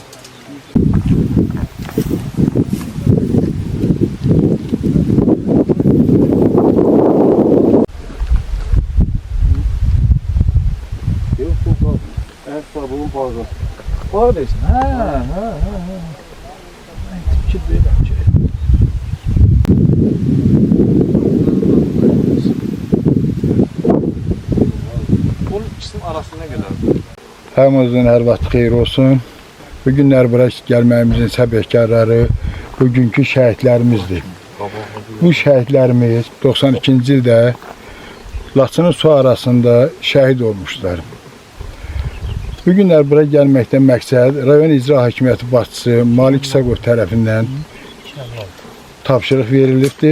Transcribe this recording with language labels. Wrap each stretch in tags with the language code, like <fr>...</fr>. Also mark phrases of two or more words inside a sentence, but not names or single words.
<tr>Ayakkabının bazı. Oradayız. Ha. Tip böyle şey. Onun ikisinin arasında ne kadar?</tr> <az>Hamımızın hər vaxt xeyir olsun. Bu günlər bura gəlməyimizin səbəbkarları bugünkü şəhidlərimizdir. Bu şəhidlərimiz 92-ci ildə Laçının su arasında şəhid olmuşlar. Bu günlər bura gəlməkdən məqsəd rayon icra hakimiyyəti başçısı Malik Saqov tərəfindən tapşırıq verilibdir.</az>